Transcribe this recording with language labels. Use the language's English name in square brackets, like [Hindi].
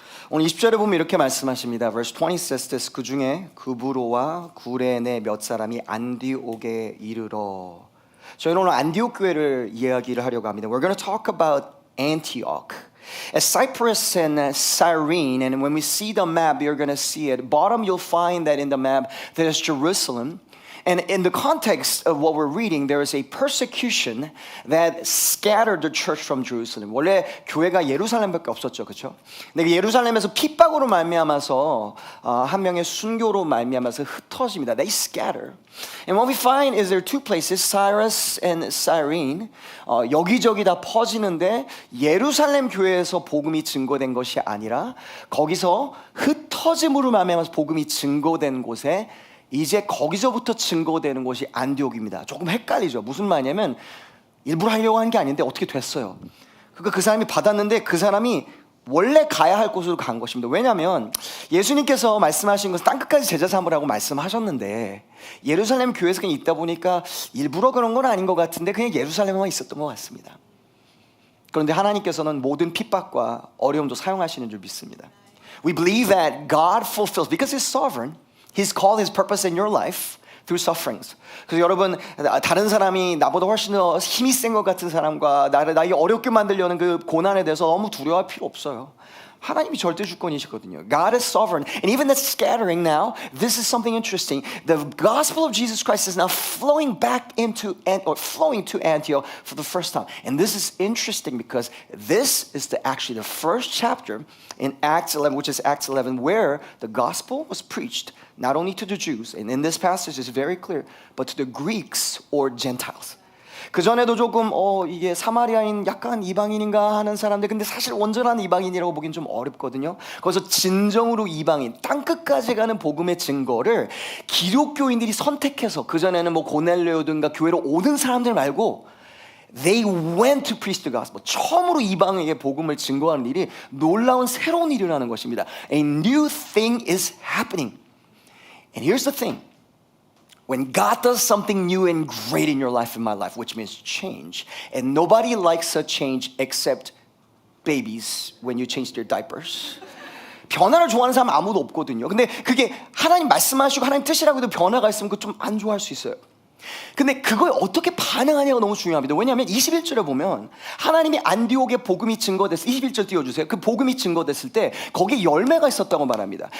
[Korean] 오늘 20절에 보면 이렇게 말씀하십니다. [English] Verse 20 says this. [Korean] 그 중에 구브로와 구레네 몇 사람이 안디옥에 이르러. 저희는 오늘 안디옥 교회를 이야기를 하려고 합니다. [English] We're going to talk about Antioch. As Cyprus and Cyrene, and when we see the map, you're going to see it. Bottom, you'll find that in the map there's Jerusalem. And in the context of what we're reading, there is a persecution that scattered the church from Jerusalem. [Korean] 원래 교회가 예루살렘밖에 없었죠, 그렇죠? 근데 예루살렘에서 핍박으로 말미암아서 한 명의 순교로 말미암아서 흩어집니다. [English] They scatter. And what we find is there are two places, Cyrus and Cyrene. [Korean] 여기저기 다 퍼지는데 예루살렘 교회에서 복음이 증거된 것이 아니라 거기서 흩어짐으로 말미암아서 복음이 증거된 곳에 이제 거기서부터 증거되는 곳이 안디옥입니다. 조금 헷갈리죠. 무슨 말이냐면 일부러 하려고 한 게 아닌데 어떻게 됐어요. 그러니까 그 사람이 받았는데 그 사람이 원래 가야 할 곳으로 간 것입니다. 왜냐하면 예수님께서 말씀하신 것은 땅끝까지 제자 삼으라고 말씀하셨는데 예루살렘 교회에서 그냥 있다 보니까 일부러 그런 건 아닌 것 같은데 그냥 예루살렘에만 있었던 것 같습니다. 그런데 하나님께서는 모든 핍박과 어려움도 사용하시는 줄 믿습니다. [English] We believe that God fulfills, because He's sovereign, He's called His purpose in your life through sufferings. [Korean] 그래서 여러분, 다른 사람이 나보다 훨씬 더 힘이 센 것 같은 사람과 나를 어렵게 만들려는 그 고난에 대해서 너무 두려워할 필요 없어요. 하나님이 절대 주권이시거든요. [English] God is sovereign. And even the scattering now, this is something interesting. The gospel of Jesus Christ is now flowing back into, or flowing to Antioch for the first time. And this is interesting because this is actually the first chapter in Acts 11, which is Acts 11, where the gospel was preached not only to the Jews, and in this passage it's very clear, but to the Greeks or Gentiles. [Korean] 그 전에도 조금 이게 사마리아인 약간 이방인인가 하는 사람들, 근데 사실 온전한 이방인이라고 보기엔 좀 어렵거든요. 거기서 진정으로 이방인, 땅끝까지 가는 복음의 증거를 기독교인들이 선택해서, 그 전에는 뭐 고넬레오든가 교회로 오는 사람들 말고 [English] They went to preach the gospel. [Korean] 처음으로 이방에게 복음을 증거하는 일이 놀라운 새로운 일이라는 것입니다. [English] A new thing is happening. And here's the thing. When God does something new and great in your life, in my life, which means change, and nobody likes a change except babies when you change their diapers. [Korean] 변화를 좋아하는 사람 아무도 없거든요. 근데 그게 하나님 말씀하시고 하나님 뜻이라고 해도 변화가 있으면 그거 좀 안 좋아할 수 있어요. 근데 그거에 어떻게 반응하냐가 너무 중요합니다. 왜냐하면 21절에 보면 하나님이 안디옥에 복음이 증거됐을, 21절 띄워주세요. 그 복음이 증거됐을 때 거기에 열매가 있었다고 말합니다.